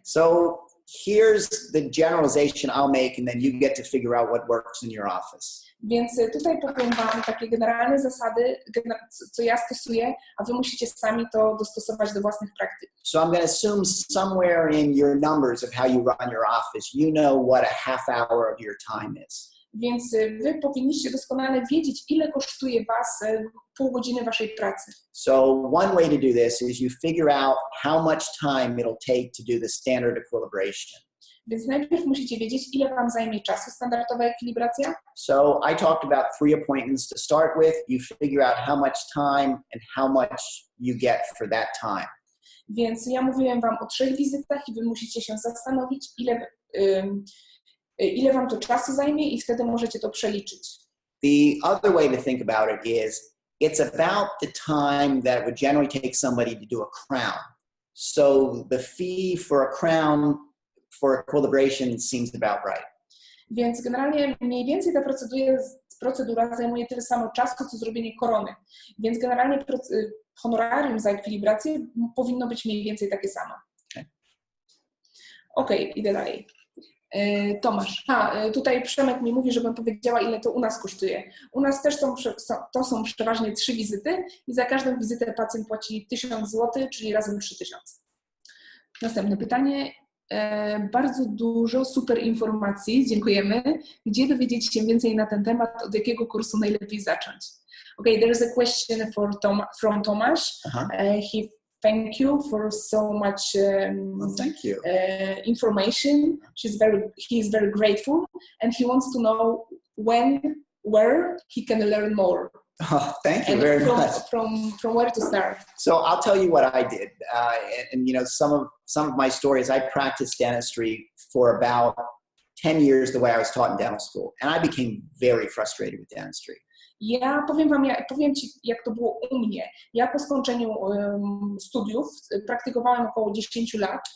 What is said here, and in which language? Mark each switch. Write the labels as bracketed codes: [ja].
[en] So here's the generalization I'll make, and then you get to figure out what works in your office. [pl] Więc tutaj powiem Wam takie generalne zasady, co ja stosuję, a Wy musicie sami to dostosować do własnych praktyk. [en] So I'm going to assume somewhere in your numbers of how you run your office, you know what a half hour of your time is. [pl] Więc Wy powinniście doskonale wiedzieć, ile kosztuje Was pół godziny Waszej pracy. [en] So one way to do this is you figure out how much time it'll take to do the standard equilibration. [pl] Więc najpierw musicie wiedzieć, ile Wam zajmie czasu standardowa ekwilibracja. [en] So I talked about 3 appointments to start with. You figure out how much time and how much you get for that time. [pl] Więc ja mówiłem Wam o 3 wizytach i Wy musicie się zastanowić, ile Wam to czasu zajmie i wtedy możecie to przeliczyć. [en] The other way to think about it is it's about the time that would generally take somebody to do a crown. So the fee for a crown for equilibration seems about right. [pl] Więc generalnie mniej więcej ta procedura zajmuje tyle samo czasu, co zrobienie korony. Więc generalnie honorarium za ekwilibrację powinno być mniej więcej takie samo. Okej, idę dalej. Tomasz. Tutaj Przemek mi mówi, żebym powiedziała, ile to u nas kosztuje. U nas też to są przeważnie 3 wizyty i za każdą wizytę pacjent płaci 1000 zł, czyli razem 3000. Następne pytanie. Bardzo dużo super informacji, dziękujemy. Gdzie dowiedzieć się więcej na ten temat, od jakiego kursu najlepiej zacząć? [en] Okay, there is a question from Tomasz. He thank you for so much thank you. Information. He is very grateful and he wants to know where he can learn more. Oh, thank you very much. From where to start? So I'll tell you what I did, and you know some of my stories. I practiced dentistry for about 10 years the way I was taught in dental school, and I became very frustrated with dentistry. [pl] Ja powiem Ci, jak to było u mnie. Ja po skończeniu studiów praktykowałem około 10 lat.